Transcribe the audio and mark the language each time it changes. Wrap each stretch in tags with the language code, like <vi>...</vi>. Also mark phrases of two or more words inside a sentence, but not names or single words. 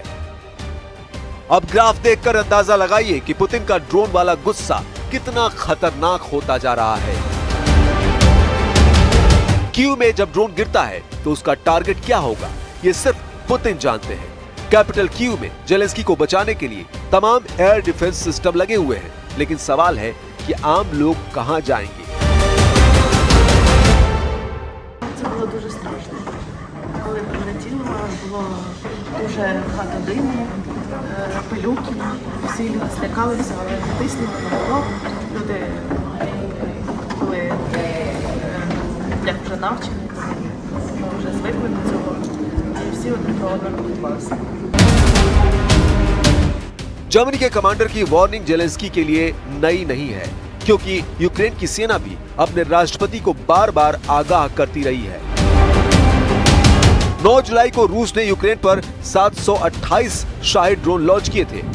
<hi>अब ग्राफ देखकर अंदाजा लगाइए कि पुतिन का ड्रोन वाला गुस्सा कितना खतरनाक होता जा रहा है। कीव में जब ड्रोन गिरता है तो उसका टारगेट क्या होगा, ये सिर्फ पुतिन जानते हैं। कैपिटल कीव में जेलेंस्की को बचाने के लिए तमाम</hi> <en>air defense system</en> <hi>लगे हुए हैं, लेकिन सवाल है कि आम लोग कहां जाएंगे।</hi> <uk>Це було дуже страшно. Коли прилетіло, було дуже багато диму, пилюки. Всі люди злякалися, але не тиснули, не було. Люди були як вже навчені, вже звикли до цього. І всі один про одного піклувалися.</uk> <hi>जर्मनी के कमांडर की वार्निंग जेलेंस्की के लिए नई नहीं है, क्योंकि यूक्रेन की सेना भी अपने राष्ट्रपति को बार बार आगाह करती रही है। 9 जुलाई को रूस ने यूक्रेन पर 728 शाहिद ड्रोन लॉन्च किए थे।</hi>